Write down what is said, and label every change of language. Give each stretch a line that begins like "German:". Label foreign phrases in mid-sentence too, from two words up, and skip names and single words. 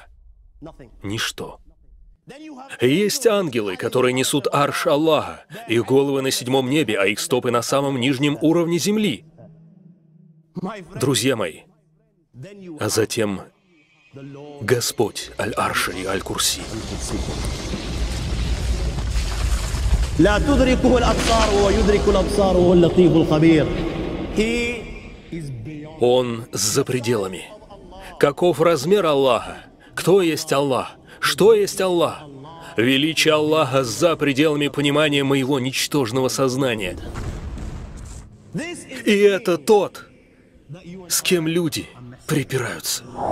Russian: Ничто. Есть ангелы, которые несут Арш Аллаха, их головы на 7 небе, а их стопы на самом нижнем уровне земли. Друзья мои, а затем Господь Аль-Арша и Аль-Курси.
Arabic: لا تدركه الأبصار وهو يدرك الأبصار وهو اللطيف الخبير.
Russian: Он за пределами. Каков размер Аллаха? Кто есть Аллах? Что есть Аллах? Величие Аллаха за пределами понимания моего ничтожного сознания. И это тот, с кем люди припираются.